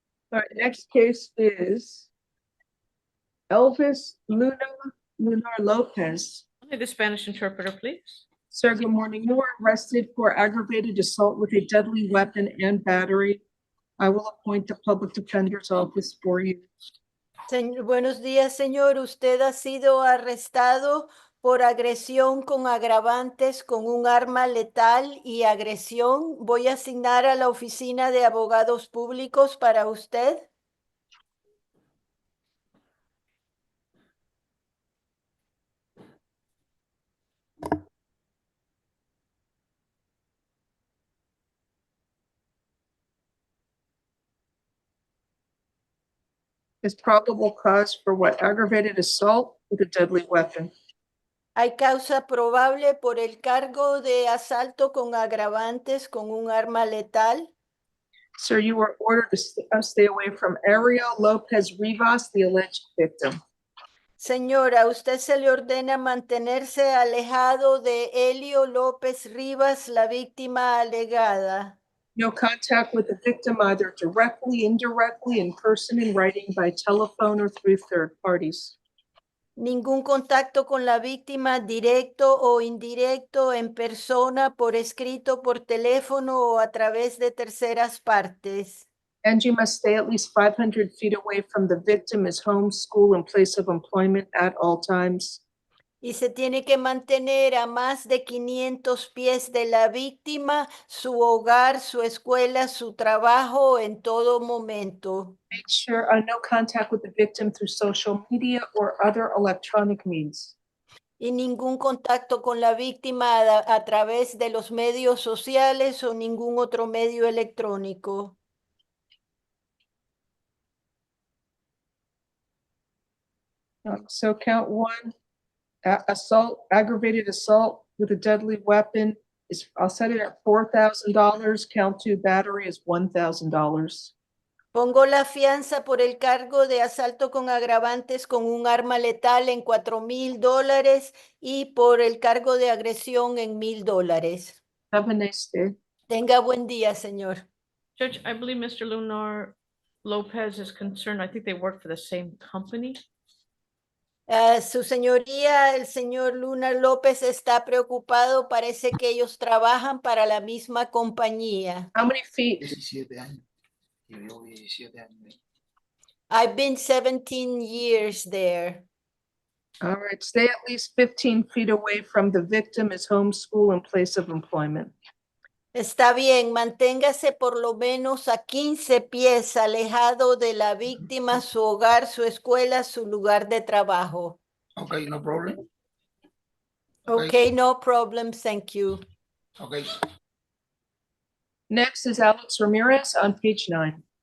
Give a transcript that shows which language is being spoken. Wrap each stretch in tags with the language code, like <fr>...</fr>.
<en>All right, next case is Elvis Lunar Lopez. Only the Spanish interpreter, please. Sir, good morning. You were arrested for aggravated assault with a deadly weapon and battery. I will appoint the public defender's office for you.</en> <es>Buenos días, señor. Usted ha sido arrestado por agresión con agravantes con un arma letal y agresión. Voy a asignar a la oficina de abogados públicos para usted.</es> <en>Is probable cause for what? Aggravated assault with a deadly weapon.</en> <es>Hay causa probable por el cargo de asalto con agravantes con un arma letal.</es> <en>Sir, you were ordered to stay away from Ariel Lopez Rivas, the alleged victim.</en> <es>Señora, a usted se le ordena mantenerse alejado de Helio López Rivas, la víctima alegada.</es> <en>No contact with the victim either directly, indirectly, in person, in writing, by telephone, or through third parties.</en> <es>Ningún contacto con la víctima directo o indirecto, en persona, por escrito, por teléfono o a través de terceras partes.</es> <en>And you must stay at least 500 feet away from the victim, his home, school, and place of employment at all times.</en> <es>Y se tiene que mantener a más de 500 pies de la víctima, su hogar, su escuela, su trabajo en todo momento.</es> <en>Make sure no contact with the victim through social media or other electronic means.</en> <es>Y ningún contacto con la víctima a través de los medios sociales o ningún otro medio electrónico.</es> <en>So count one, assault, aggravated assault with a deadly weapon is, I'll set it at $4,000. Count two, battery is $1,000.</en> <es>Pongo la fianza por el cargo de asalto con agravantes con un arma letal en $4,000 y por el cargo de agresión en $1,000.</es> <en>Have a nice day.</en> <es>Tenga buen día, señor.</es> <en>Judge, I believe Mr. Lunar Lopez is concerned. I think they work for the same company.</en> <es>Su señoría, el señor Lunar López está preocupado. Parece que ellos trabajan para la misma compañía.</es> <en>How many feet?</en> <es>17 años. Yo llevo 17 años.</es> <en>I've been 17 years there. All right, stay at least 15 feet away from the victim as home, school, and place of employment.</en> <es>Está bien, manténgase por lo menos a 15 pies alejado de la víctima, su hogar, su escuela, su lugar de trabajo.</es> <en>Okay, no problem. Okay, no problem, thank you. Okay. Next is Alex Ramirez on page 9.</en>